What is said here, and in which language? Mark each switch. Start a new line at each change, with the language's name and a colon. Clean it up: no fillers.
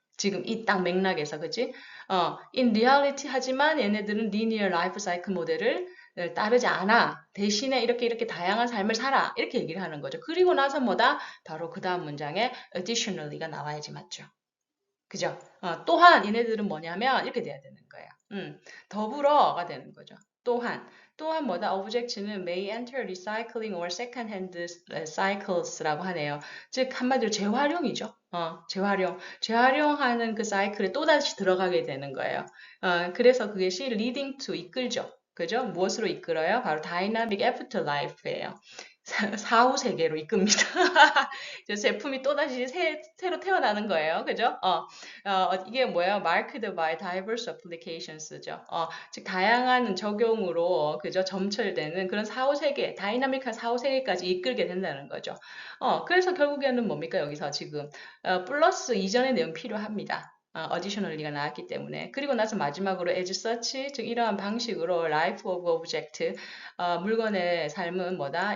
Korean: 지금 이 딱 맥락에서, 그지?
English: in reality
Korean: 하지만 얘네들은
English: linear life cycle
Korean: 모델을 따르지 않아. 대신에 이렇게 다양한 삶을 살아. 이렇게 얘기를 하는 거죠. 그리고 나서 뭐다? 바로 그 다음 문장에 additionally가 나와야지, 맞죠? 그죠? 또한 얘네들은 뭐냐면 이렇게 돼야 되는 거예요. 더불어가 되는 거죠. 또한 뭐다?
English: object는 may enter recycling or second-hand cycles
Korean: 라고 하네요. 즉 한마디로 재활용이죠. 재활용하는 그 사이클에 또다시 들어가게 되는 거예요. 그래서 그것이
English: leading to,
Korean: 이끌죠. 그죠? 무엇으로 이끌어요? 바로
English: dynamic afterlife
Korean: 예요. 사후 세계로 이끕니다. 제품이 또다시 새로 태어나는 거예요. 그죠? 이게 뭐예요?
English: Marked by diverse applications
Korean: 죠. 즉 다양한 적용으로 그죠? 점철되는 그런 사후 세계, 다이나믹한 사후 세계까지 이끌게 된다는 거죠. 그래서 결국에는 뭡니까? 여기서 지금 플러스 이전의 내용 필요합니다. additionally가 나왔기 때문에. 그리고 나서 마지막으로
English: as such,
Korean: 즉 이러한 방식으로
English: life of object,
Korean: 물건의 삶은 뭐다?